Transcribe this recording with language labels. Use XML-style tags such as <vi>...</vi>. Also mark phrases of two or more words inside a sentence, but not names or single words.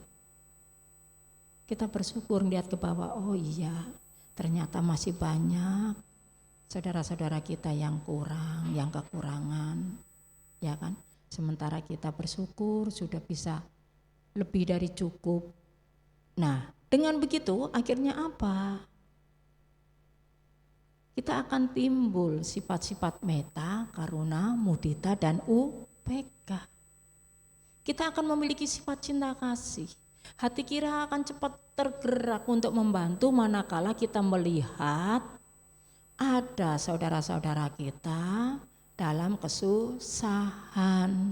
<id>Kita bersyukur lihat ke bawah, oh iya, ternyata masih banyak saudara-saudara kita yang kurang, yang kekurangan. Ya kan? Sementara kita bersyukur sudah bisa lebih dari cukup. Nah, dengan begitu akhirnya apa? Kita akan timbul sifat-sifat</id> <pi>metta, karuna, mudita,</pi> <id>dan upeka. Kita akan memiliki sifat cinta kasih. Hati kita akan cepat tergerak untuk membantu manakala kita melihat ada saudara-saudara kita dalam kesusahan.</id>